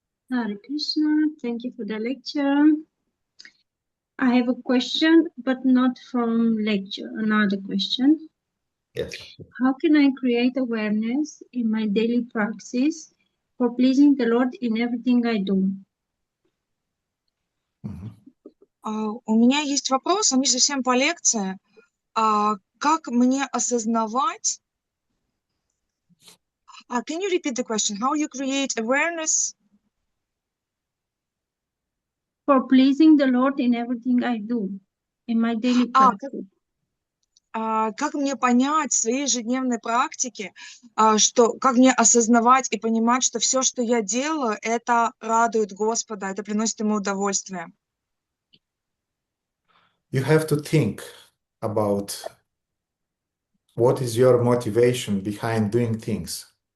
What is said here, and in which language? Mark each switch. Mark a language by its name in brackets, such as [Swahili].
[English] Hare Krishna, thank you for the lecture. I have a question, but not from lecture, another question. Yes. How can I create awareness in my daily practice for pleasing the Lord in everything I do? [Russian] У меня есть вопрос, он не совсем по лекции. Как мне осознавать... [English] Can you repeat the question? How you create awareness? For pleasing the Lord in everything I do, in my daily practice. [Russian] Как мне понять в своей ежедневной практике, как мне осознавать и понимать, что все, что я делаю, это радует Господа, это приносит Ему удовольствие? [English] You have to think about what is your motivation behind doing things.